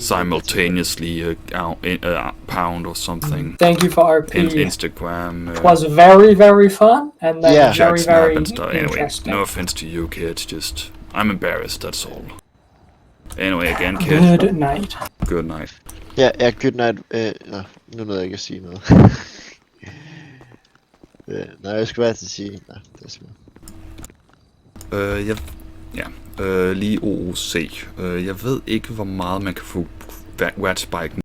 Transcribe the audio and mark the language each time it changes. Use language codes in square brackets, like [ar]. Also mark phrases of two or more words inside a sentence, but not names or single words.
[en] simultaneously pound or something. Thank you for RP. Instagram. It was very, very fun, and then Yeah. very, chat, snap, very and stuff. Anyway, interesting. no offense to you, kids. Just, I'm embarrassed, that's all. Anyway, again, kid, Good night. good night. Ja, good night. [da] Nå, nu nåede jeg ikke at sige noget. Nej, jeg skulle bare til at sige... Nej, det er sgu. Lige OOC. Jeg ved ikke, hvor meget man kan få Watchbike